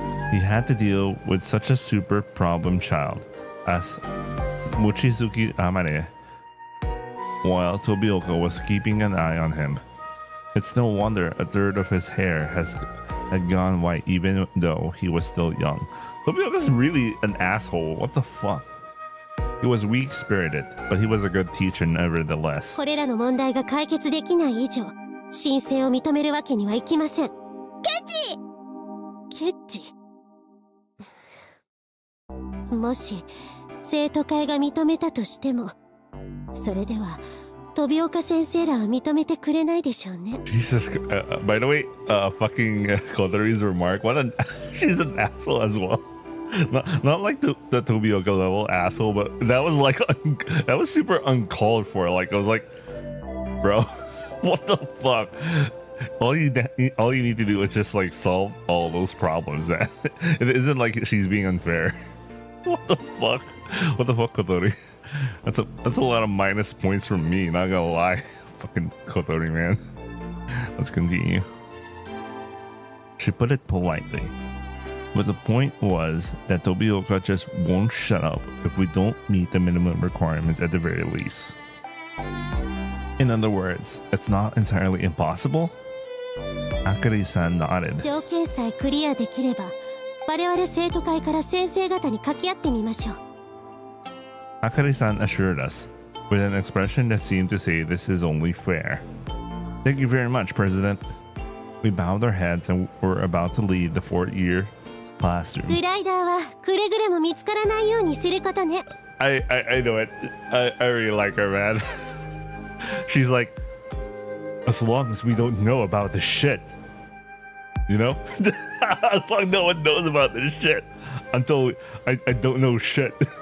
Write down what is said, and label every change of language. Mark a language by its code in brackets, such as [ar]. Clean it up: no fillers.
[en] He had to deal with such a super problem child as Mochizuki Amane, while Tobioka was keeping an eye on him. It's no wonder a third of his hair had gone white even though he was still young. Tobioka's really an asshole. What the fuck? He was weak-spirited, but he was a good teacher nevertheless. [ja] これらの問題が解決できない以上、申請を認めるわけにはいきません。ケチ。もし生徒会が認めたとしても、それでは飛岡先生らは認めてくれないでしょうね。 [en] Jesus, by the way, fucking Kodori's remark, she's an asshole as well. Not like the Tobioka level asshole, but that was like that was super uncalled for. Like I was like, bro, what the fuck? All you need to do is just like solve all those problems. It isn't like she's being unfair. What the fuck? What the fuck, Kotori? That's a lot of minus points from me. Not gonna lie, fucking Kotori, man. Let's continue. She put it politely, but the point was that Tobioka just won't shut up if we don't meet the minimum requirements at the very least. In other words, it's not entirely impossible. Akari-san nodded. [ja] 条件さえクリアできれば我々生徒会から先生方に掛け合ってみましょう。 [en] Akari-san assured us, with an expression that seemed to say this is only fair. Thank you very much, President. We bowed our heads and were about to leave the fourth-year classroom. [ja] グライダーはくれぐれも見つからないようにすることね。 [en] I know it. I really like her, man. She's like, as long as we don't know about this shit, you know? As long as no one knows about this shit until I don't know shit.